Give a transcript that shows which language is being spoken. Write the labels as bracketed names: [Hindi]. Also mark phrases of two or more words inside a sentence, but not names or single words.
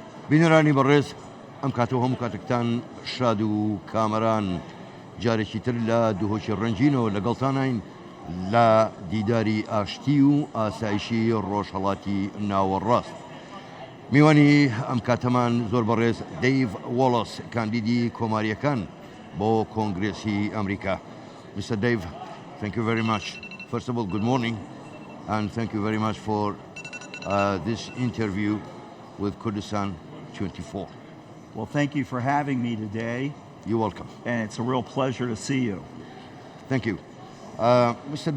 [Central Kurdish] بینەرانی بەڕێز ئەم کاتەوە هەموو کاتێکتان شاد و کامەران جارێکی تر لە دووهۆکی ڕەنجینەوە لەگەڵتانین لە دیداری ئاشتی و ئاسایشی ڕۆژهەڵاتی ناوەڕاست. میوانی ئەم کاتەمان زۆر بەڕێز دەیڤ وۆڵەس کاندیدی کۆماریەکان بۆ کۆنگرێسی ئەمریکا. [English] Mr. Dave, thank you very much. First of all, good morning, and thank you very much for this interview with Kurdistan 24. Well, thank you for having me today. You're welcome. And it's a real pleasure to see you. Thank you. Mr.